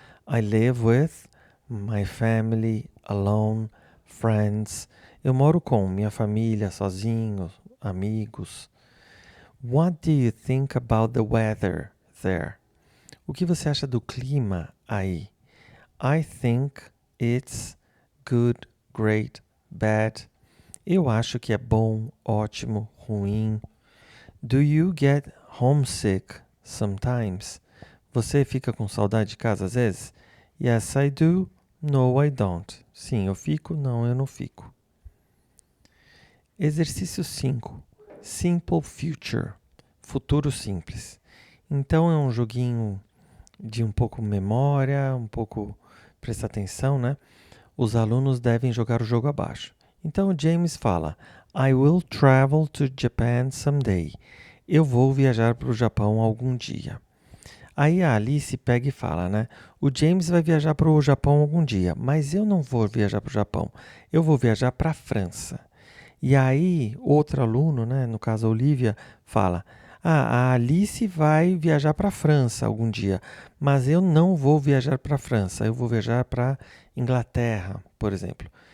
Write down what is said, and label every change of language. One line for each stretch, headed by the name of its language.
English: I live with my family, alone, friends.
Portuguese: Eu moro com minha família, sozinho, amigos.
English: What do you think about the weather there?
Portuguese: O que você acha do clima aí?
English: I think it's good, great, bad.
Portuguese: Eu acho que é bom, ótimo, ruim.
English: Do you get homesick sometimes?
Portuguese: Você fica com saudade de casa às vezes?
English: Yes, I do. No, I don't.
Portuguese: Sim, eu fico. Não, eu não fico. Exercício 5. Simple Future. Futuro simples. Então é um joguinho de um pouco memória, um pouco prestar atenção, né? Os alunos devem jogar o jogo abaixo. Então o James fala:
English: I will travel to Japan someday.
Portuguese: Eu vou viajar para o Japão algum dia. Aí a Alice pega e fala, né? O James vai viajar para o Japão algum dia, mas eu não vou viajar para o Japão. Eu vou viajar para a França. E aí, outro aluno, né, no caso a Olivia, fala: a Alice vai viajar para a França algum dia, mas eu não vou viajar para a França, eu vou viajar para Inglaterra, por exemplo.